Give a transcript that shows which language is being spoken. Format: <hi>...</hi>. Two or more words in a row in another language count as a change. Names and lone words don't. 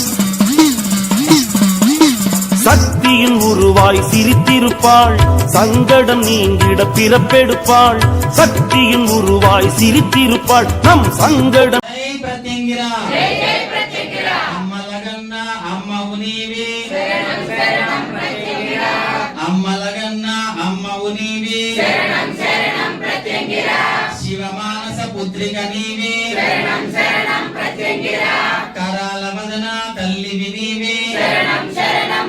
<ta>சக்தியின் உருவாய் சிரித்திருப்பாள் சங்கடம் நீங்கிட பிறப்பெடுப்பாள் சக்தியின் உருவாய் சிரித்திருப்பாள் நம் சங்கடம்</ta> <te>శివమానస పుత్రిక నీవే శరణం శరణం ప్రత్యంగిరా కరాల వదన తల్లివి నీవే శరణం శరణం</te>